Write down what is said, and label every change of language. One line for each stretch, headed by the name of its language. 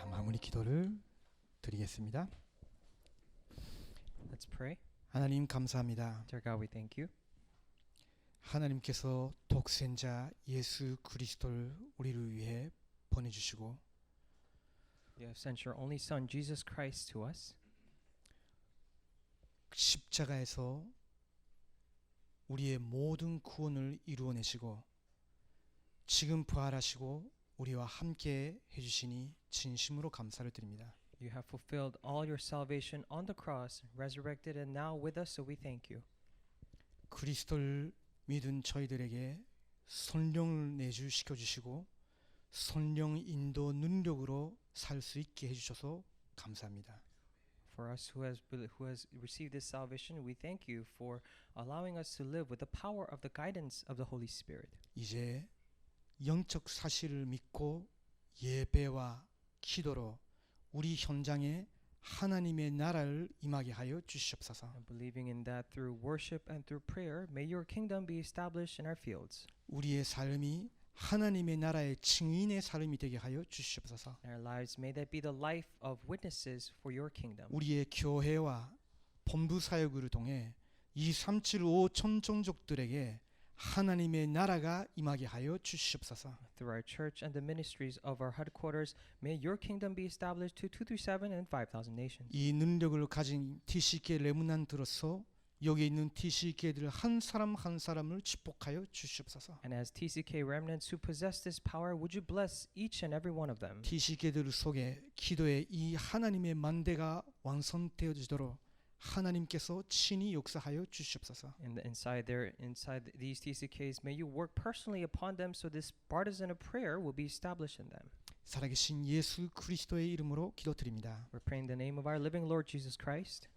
Korean: 마무리 기도를 드리겠습니다.
English: Let's pray.
Korean: 하나님 감사합니다.
English: Dear God, we thank you.
Korean: 하나님께서 독생자 예수 그리스도를 우리를 위해 보내주시고
English: You have sent your only Son, Jesus Christ, to us.
Korean: 십자가에서 우리의 모든 구원을 이루어내시고 지금 부활하시고 우리와 함께 해주시니 진심으로 감사를 드립니다.
English: You have fulfilled all your salvation on the cross, resurrected, and now with us, so we thank you.
Korean: 그리스도를 믿은 저희들에게 성령을 내주시켜 주시고 성령 인도 능력으로 살 수 있게 해주셔서 감사합니다.
English: For us who has received this salvation, we thank you for allowing us to live with the power of the guidance of the Holy Spirit.
Korean: 이제 영적 사실을 믿고 예배와 기도로 우리 현장에 하나님의 나라를 임하게 하여 주시옵소서.
English: And believing in that through worship and through prayer, may your kingdom be established in our fields.
Korean: 우리의 삶이 하나님의 나라의 증인의 삶이 되게 하여 주시옵소서.
English: In our lives, may that be the life of witnesses for your kingdom.
Korean: 우리의 교회와 본부 사역을 통해 237 5천 종족들에게 하나님의 나라가 임하게 하여 주시옵소서.
English: Through our church and the ministries of our headquarters, may your kingdom be established to 237 and 5,000 nations.
Korean: 이 능력을 가진 TCK 레문난트로서 여기 있는 TCK들 한 사람 한 사람을 축복하여 주시옵소서.
English: And as TCK remnants who possess this power, would you bless each and every one of them?
Korean: TCK들 속에 기도의 이 하나님의 만대가 완성되어지도록 하나님께서 친히 역사하여 주시옵소서.
English: And inside these TCKs, may you work personally upon them, so this partisan of prayer will be established in them.
Korean: 살아계신 예수 그리스도의 이름으로 기도드립니다.
English: We're praying in the name of our living Lord Jesus Christ.